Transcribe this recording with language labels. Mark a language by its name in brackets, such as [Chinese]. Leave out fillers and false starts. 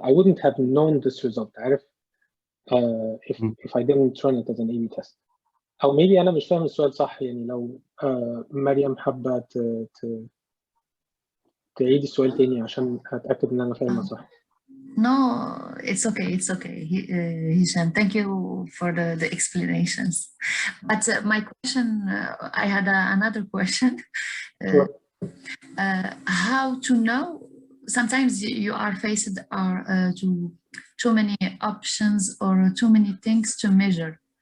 [English] I wouldn't have known this result. If I didn't run it as an A/B test. [Arabic] أو maybe أنا مش فاهم السؤال صح يعني لو مريم حابة تعيد السؤال تاني عشان أتأكد إن أنا فاهمه صح. [English] No, it's okay. It's okay, Hesham. Thank you for the explanations. But my question, I had another question. Sure. How to know? Sometimes you are faced to too many options or too many things to measure.